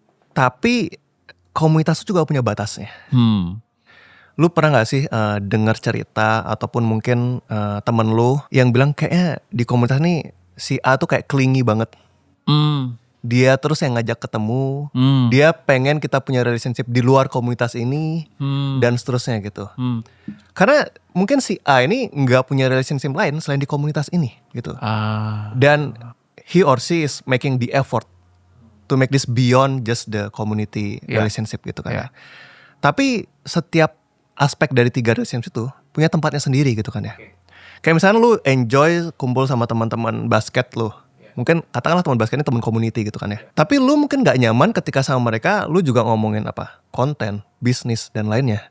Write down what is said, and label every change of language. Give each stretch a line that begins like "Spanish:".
Indonesian: Tapi komunitas itu juga punya batasnya. Lu pernah gak sih dengar cerita ataupun mungkin temen lu yang bilang kayaknya di komunitas nih si A tuh kayak clingy banget. Dia terus yang ngajak ketemu, dia pengen kita punya relationship di luar komunitas ini dan seterusnya gitu. Karena mungkin si A ini nggak punya relationship lain selain di komunitas ini gitu. Dan
English: he or she is making the effort to make this beyond just the community relationship
Indonesian: gitu kan ya. Tapi setiap aspek dari 3 relationship itu punya tempatnya sendiri gitu kan ya. Kayak misalnya lu enjoy kumpul sama teman-teman basket lu. Mungkin katakanlah teman basketnya teman community gitu kan ya. Tapi lu mungkin gak nyaman ketika sama mereka lu juga ngomongin apa? Konten, bisnis dan lainnya.